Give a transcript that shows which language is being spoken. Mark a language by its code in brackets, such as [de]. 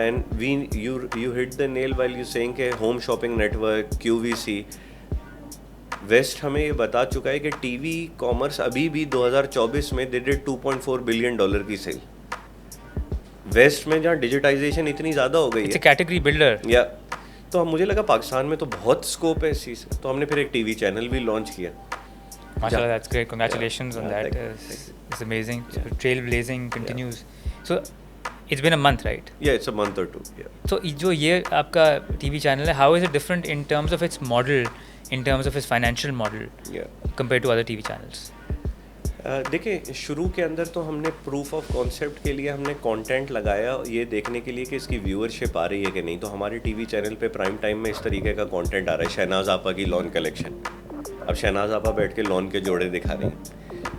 [en] and you hit the nail while you saying [ur] کہ home shopping net work QVC waste ہمیں یہ بتا چکا ہے کہ ٹی وی کامرس ابھی بھی 2024 میں دے ڈیڈ $2.4 بلین کی سیل ویسٹ میں, جہاں ڈیجیٹائزیشن اتنی زیادہ ہو گئی ہے, [en] Category builder. [ur] یا تو مجھے لگا پاکستان میں تو بہت اسکوپ ہے اس چیز سے, تو ہم نے پھر ایک ٹی وی چینل بھی لانچ کیا. [en] MashaAllah, that's great. Congratulations on that. It's amazing. Trailblazing continues. So it's been a month, right? Yeah, it's a month or two. Yeah. So [ur] جو یہ آپ کا ٹی وی چینل ہے, [en] how is it different in terms of its model, in terms of its financial model, compared to other TV channels? [ur] دیکھیں شروع کے اندر تو ہم نے پروف آف کانسیپٹ کے لیے ہم نے کانٹینٹ لگایا یہ دیکھنے کے لیے کہ اس کی ویورشپ آ رہی ہے کہ نہیں. تو ہمارے ٹی وی چینل پہ پرائم ٹائم میں اس طریقے کا کانٹینٹ آ رہا ہے. شہناز آپا کی لون کلیکشن, اب شہناز آپا بیٹھ کے لون کے جوڑے دکھا رہی ہیں.